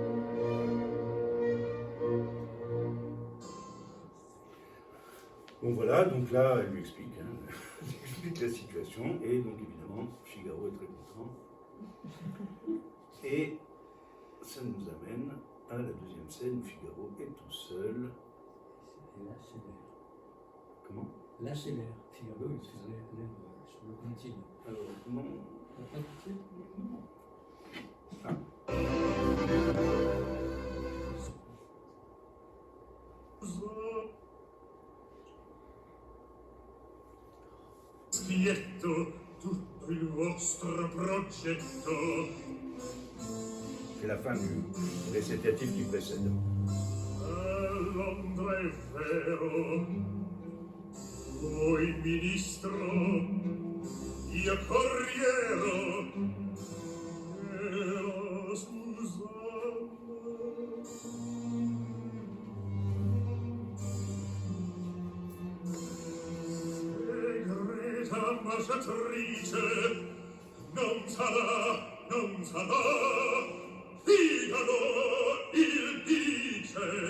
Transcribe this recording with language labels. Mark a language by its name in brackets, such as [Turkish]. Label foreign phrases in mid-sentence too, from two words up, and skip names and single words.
[French] Donc voilà, voilà, donc là, elle lui explique, elle explique la situation, et donc évidemment, Figaro est très content. Et ça nous amène à la deuxième scène où Figaro est tout seul. Et là, c'est l'air. Comment? Là, c'est l'air. Figaro, il fait l'air sur le continent. Alors, non. T'as pas écouté? Non. [Italian] Schietto tutto il vostro progetto. [French] C'est la fin du récitatif qui précède. [Italian] A Londra è vero, voi ministro, io corriero, e la Susanna. Segreta ambasciatrice, non sarà, Figaro il dice.